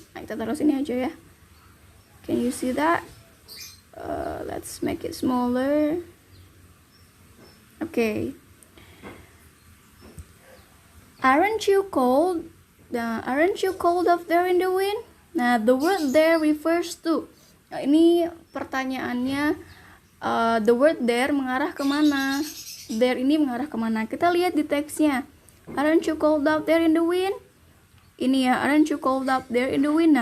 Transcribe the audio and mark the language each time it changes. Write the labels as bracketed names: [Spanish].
[English] Nah, [Indonesian] kita taruh sini aja ya. [English] Can you see that? Let's make it smaller. Okay. Aren't you cold? Aren't you cold up there in the wind? Nah, the word there refers to. [Indonesian] Nah, ini pertanyaannya, [English] the word there [Indonesian] mengarah kemana? There ini mengarah kemana? Kita lihat di teksnya. [English] Aren't you cold up there in the wind? [Indonesian] Ini ya, [English] aren't you cold up there in the wind?